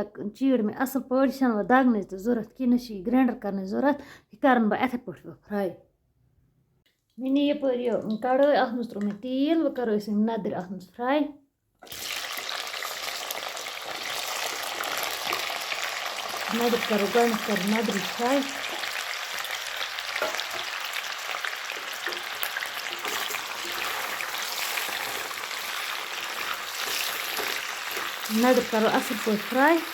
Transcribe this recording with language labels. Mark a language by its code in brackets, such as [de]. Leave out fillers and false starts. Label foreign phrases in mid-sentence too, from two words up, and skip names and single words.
[ks] चीड़ मे असल पट यह दगन जरूरत कि न ग्राइंडर करने जरूरत यह कर बह इथे पट फ्राई मे नी यपर यह कढ़ाई अत मज त्रो मे तेल वह करो यम नदर अत मज फ्राई नदर करो गोड कर नदर फ्राई नदर करो असल पट फ्राई